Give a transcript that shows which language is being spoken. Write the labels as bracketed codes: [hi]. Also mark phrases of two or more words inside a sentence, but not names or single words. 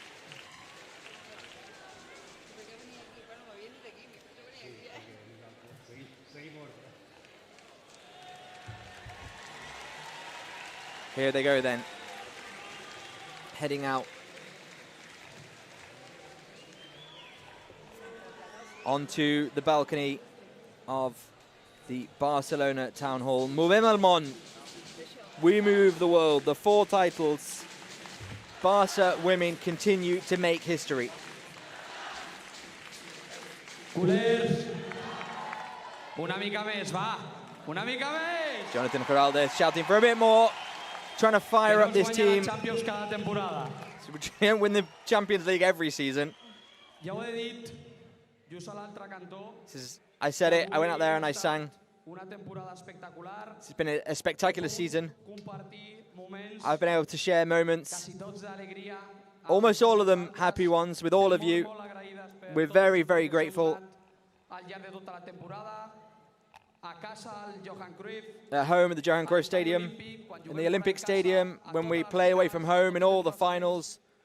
[en] Here they go then, heading out onto the balcony of the Barcelona Town Hall. [ca] Movem el món. [en] We move the world. The 4 titles. Barca women continue to make history. [ca] Culers, una mica més, va. Una mica més. [en] Jonathan Giráldez shouting for a bit more, trying to fire up this team. So we don't win the Champions League every season. [ca] Ja ho he dit. [en] I said it, I went out there and I sang. It's been a spectacular season. I've been able to share moments, almost all of them happy ones, with all of you. We're very, very grateful. At home at the Johan Cruyff Stadium, in the Olympic Stadium, when we play away from home in all the finals.